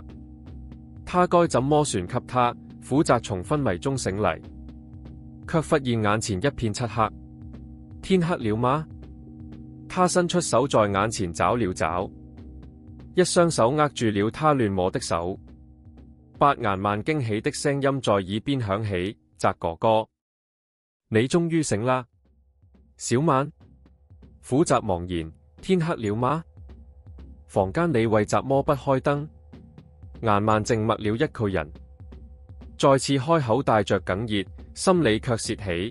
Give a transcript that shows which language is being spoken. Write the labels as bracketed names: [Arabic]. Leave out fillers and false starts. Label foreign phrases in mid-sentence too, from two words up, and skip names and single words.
[Chinese] 他該怎麼算給他？苦澤從昏迷中醒嚟，卻發現眼前一片漆黑。天黑了嗎？他伸出手在眼前找了找，一雙手握住了他亂摸的手。白顏曼驚喜的聲音在耳邊響起：澤哥哥，你終於醒啦！小曼，苦澤茫然。天黑了嗎？房間裏為什麼不開燈？顏曼靜默了一個人，再次開口帶着哽咽，心裏卻竊喜。